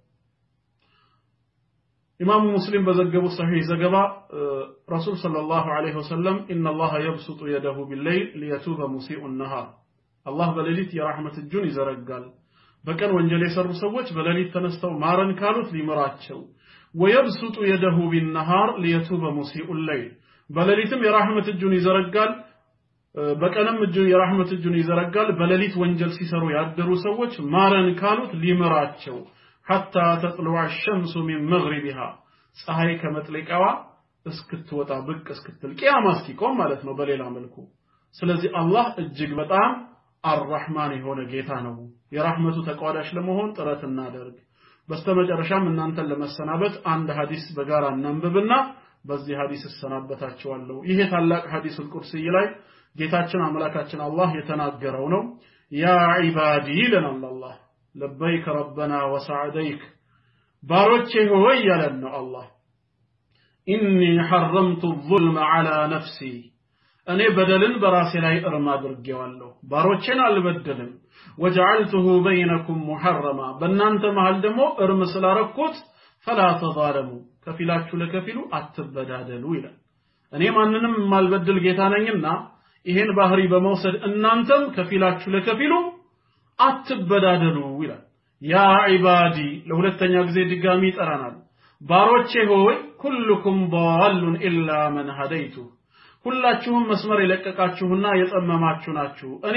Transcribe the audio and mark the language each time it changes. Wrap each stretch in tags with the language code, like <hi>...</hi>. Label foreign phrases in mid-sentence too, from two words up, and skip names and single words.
<am>ኢማሙ ሙስሊም በዘገቡ ሰሂህ ዘገባ</am> <ar>رسول صلى الله عليه وسلم إن الله يبسط يده بالليل ليتوب مسيء النهار</ar> <am>አላህ በሌሊት የራህመት እጁን ይዘረጋል በቀን ወንጀል የሰሩ ሰዎች በሌሊት ተነስተው ማረን ካሉት ሊምራቸው</am> <ar>ويبسط يده بالنهار ليتوب مسيء الليل</ar> <am>በሌሊትም የራህመት እጁን ይዘረጋል በቀንም የራህመት እጁን ይዘረጋል በሌሊት ወንጀል ሲሰሩ ያደሩ ሰዎች ማረን ካሉት ሊምራቸው</am> <ar>حتى تطلع الشمس من مغربها</ar> <am>ፀሐይ ከመጥለቂያዋ እስክትወጣ ብቅ እስክትል ቂያማ እስኪቆም ማለት ነው በሌላ መልኩ ስለዚህ አላህ እጅግ በጣም አርራህማን የሆነ ጌታ ነው የራህመቱ ተቋዳሽ ለመሆን ጥረት እናደርግ በስተመጨረሻም እናንተን ለመሰናበት አንድ ሐዲስ በጋራ እናንብብና በዚህ ሐዲስ እሰናበታችኋለሁ ይሄ ታላቅ</am> <ar>حديث القدسي</ar> <am>ላይ ጌታችን አምላካችን አላህ የተናገረው ነው ያ</am> <ar>عبادي لنا الله لبيك ربنا وسعديك</ar> <am>ባሮቼ ሆይ ያለን ነው</am> <ar>አላህ إني حرمت الظلم على نفسي</ar> <am>እኔ በደልን በራሴ ላይ እርም አድርጌዋለሁ ባሮቼን አልበደልም</am> <ar>وجعلته بينكم محرما</ar> <am>በእናንተ መሃል ደግሞ እርም ስላረኩት</am> <ar>فلا تظالموا</ar> <am>ከፊላችሁ ለከፊሉ አትበዳደሉ ይላል እኔ ማንንም ማልበደል ጌታ ነኝና ይሄን ባህሪ በመውሰድ እናንተም ከፊላችሁ ለከፊሉ አትበዳደሉ ይላል</am> <ar>يا عبادي</ar> <am>ለሁለተኛ ጊዜ ድጋሚ ይጠራናል ባሮቼ ሆይ</am> <ar>كلكم ضال إلا من هديته</ar> <am>ሁላችሁም መስመር የለቀቃችሁና የጠመማችሁ ናችሁ እኔ</am>